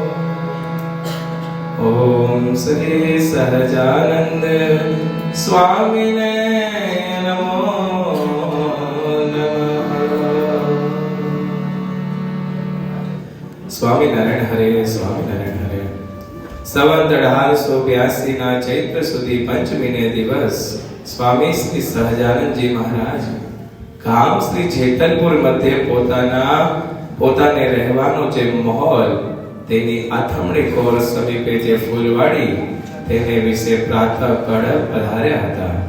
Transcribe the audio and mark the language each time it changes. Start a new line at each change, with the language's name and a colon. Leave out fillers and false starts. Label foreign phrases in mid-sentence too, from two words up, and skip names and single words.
Sanskrit: ॐ श्री सहजानंद स्वामिने नमो नमः। स्वामिनारायण हरे, स्वामिनारायण हरे।
Gujarati: સંવત 1882 ના ચૈત્ર સુધી પંચમીને દિવસ સ્વામી શ્રી સહજાનંદજી મહારાજ ગામ શ્રી જેતલપુર મધ્ય પોતાને રહેવાનો જે મહોલ તેની આથમણી કોર સમીપે જે ફૂલવાડી તેને વિશે પ્રાતઃ કાળ પધાર્યા હતા